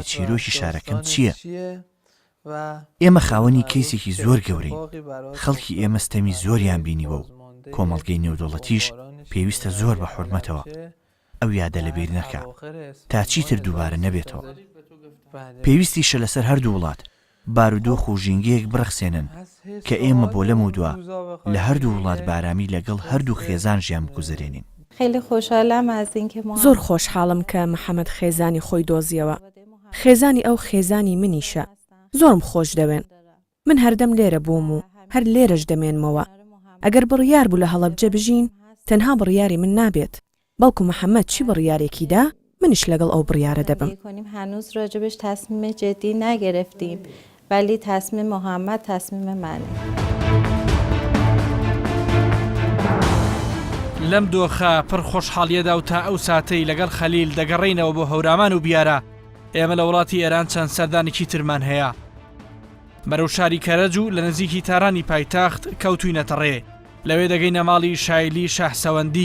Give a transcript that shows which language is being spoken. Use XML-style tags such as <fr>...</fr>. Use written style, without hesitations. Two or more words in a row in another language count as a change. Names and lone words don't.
<ckb>چیرۆکی شارەکەم چییە ئێمە خاوەنی کەیسێکی زۆر گەورەین خەڵکی ئێمە ستەمی زۆریان بینیوە و کۆمەڵگەی نێودوڵەتیش پێویستە زۆر بە حورمەتەوە ئەو یادە لەبیر نەکا تا چیتر دووبارە نەبێتەوە پێویستیشە لەسەر هەردوو وڵات بارودۆخ و ژینگەیەک بڕەخسێنن کە ئێمە بۆ لەم و دووە لە هەردوو وڵات بارامی لەگەڵ هەردوو خێزان ژیان بگوزارێنین.</ckb> <fa>خیلی خوشحالم از اینکه</fa> <ckb>زۆر خۆشحاڵم کە محەممەد خێزانی خۆی دۆزیەوە خێزانی ئەو خێزانی منیشە زۆرم خۆش دەوێن من هەردەم لێرە بووم و هەر لێرەش دەمێنمەوە ئەگەر بڕیار بوو لە هەڵەبجە بژین تەنها بڕیاری من نابێت بەڵکو محەممەد چی بڕیارێکیدا منیش لەگەڵ ئەو بڕیارە دەبم.</ckb> <fa>هنوز راجبش تصمیم جدی نگرفتیم ولی تصمیم محمد تصمیم منه.</fa> <ckb>لەم دۆخە پڕ خۆشحاڵیەدا و تا ئەو ساتەی لەگەڵ خەلیل دەگەڕێینەوە بۆ هەورامان و بیارە ئێمە لە وڵاتی ئێران چەند سەردانێکی ترمان هەیە بەرەو شاری کەرەج و لە نزیکی تارانی پایتەخت کەوتوینەتە ڕێ لەوێ دەگەینە ماڵی شایلی شاهسەوەندی</ckb>